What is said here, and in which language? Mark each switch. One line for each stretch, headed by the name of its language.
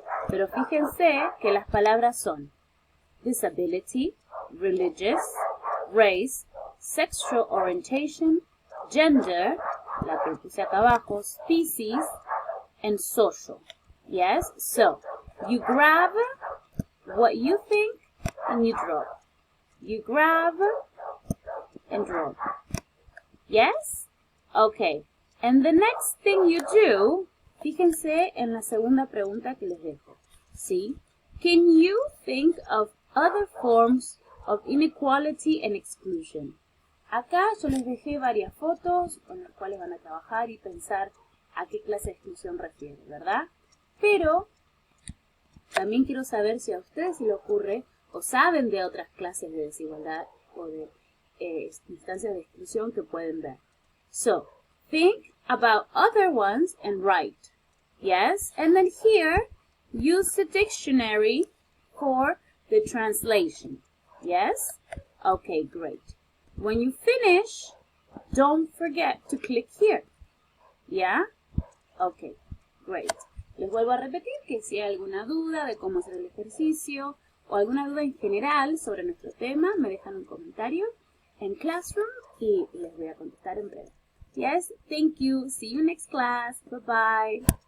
English: Pero fíjense que las palabras son disability, religious, race, sexual orientation, gender, la que puse acá abajo, species, and social. Yes? So, you grab what you think and you drop. You grab and drop. Yes? Okay.
Spanish: And the next thing you do, fíjense en la segunda pregunta que les dejo. ¿Sí?
English: Can you think of other forms of inequality and exclusion?
Spanish: Acá yo les dejé varias fotos con las cuales van a trabajar y pensar a qué clase de exclusión refiere, ¿verdad? Pero también quiero saber si a ustedes se les ocurre o saben de otras clases de desigualdad o de instancias de exclusión que pueden ver.
English: So, think about other ones and write. Yes? And then here, use the dictionary for the translation. Yes? Okay, great. When you finish, don't forget to click here. Yeah? Okay, great.
Spanish: Les vuelvo a repetir que si hay alguna duda de cómo hacer el ejercicio o alguna duda en general sobre nuestro tema, me dejan un comentario en Classroom y les voy a contestar en breve. Yes, thank you. See you next class. Bye-bye.